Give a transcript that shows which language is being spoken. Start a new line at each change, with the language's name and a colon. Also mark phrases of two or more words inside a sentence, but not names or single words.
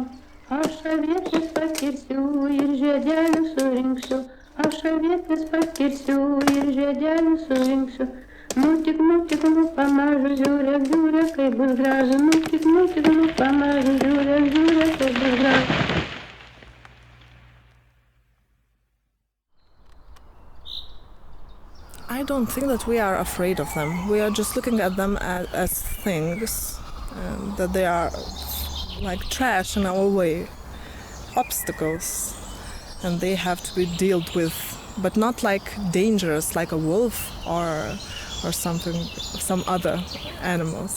Lithuanian: Aš avietės pakirsiu ir žiedelių surinksiu. Aš avietės pakirsiu ir žiedelių surinksiu. Nu tik, pamažu, žiūrėk, kaip bus gražu. Nu tik, pamažu, žiūrėk, kaip bus gražu.
English: I don't think that we are afraid of them. We are just looking at them as things, that they are like trash in our way, obstacles, and they have to be dealt with, but not like dangerous, like a wolf or something, some other animals.